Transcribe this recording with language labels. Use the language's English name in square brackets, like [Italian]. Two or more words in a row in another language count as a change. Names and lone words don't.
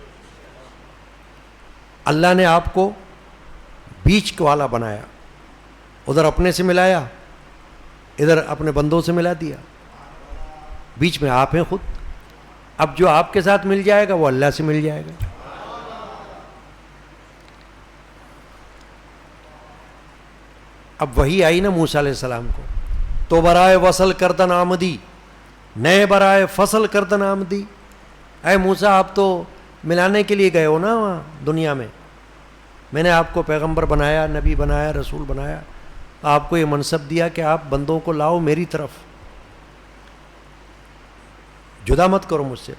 [Urdu] اللہ نے آپ کو بیچ والا بنایا، ادھر اپنے سے ملایا، ادھر اپنے بندوں سے ملا دیا، بیچ میں آپ ہیں خود۔ اب جو آپ کے ساتھ مل جائے گا وہ اللہ سے مل جائے گا۔ اب وہی آئی نا موسیٰ [Arabic] علیہ السلام [Urdu] کو، تو [Persian] برائے وصل کردن آمدی، [Urdu] نئے برائے فصل کردن آمدی۔ اے موسیٰ آپ تو ملانے کے لیے گئے ہو نا وہاں دنیا میں نے آپ کو پیغمبر بنایا، نبی بنایا، رسول بنایا، آپ کو یہ منصب دیا کہ آپ بندوں کو لاؤ میری طرف، جدا مت کرو مجھ سے۔